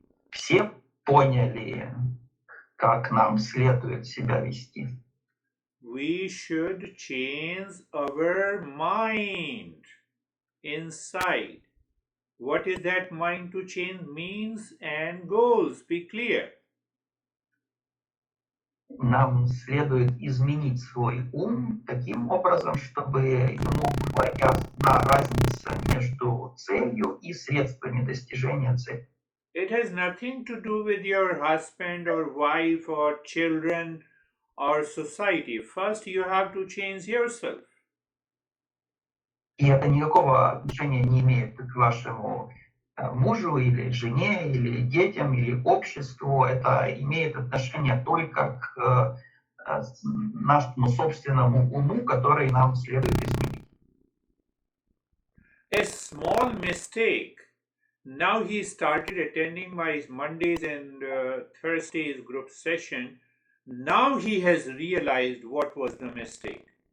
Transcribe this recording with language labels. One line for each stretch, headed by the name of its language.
Russian: Все поняли, как нам следует себя вести.
English: We should change our mind inside. What is that mind to change? Means and goals. Be clear.
Russian: Нам следует изменить свой ум таким образом, чтобы ему была ясна разница между целью и средствами достижения цели.
English: It has nothing to do with your husband or wife or children or society. First, you have to change yourself.
Russian: И это никакого отношения не имеет к вашему мужу или жене, или детям, или обществу. Это имеет отношение только к нашему собственному уму, который нам следует изменить.
English: A small mistake. Now he started attending my Mondays and Thursdays group session. Now he has realized what was the mistake.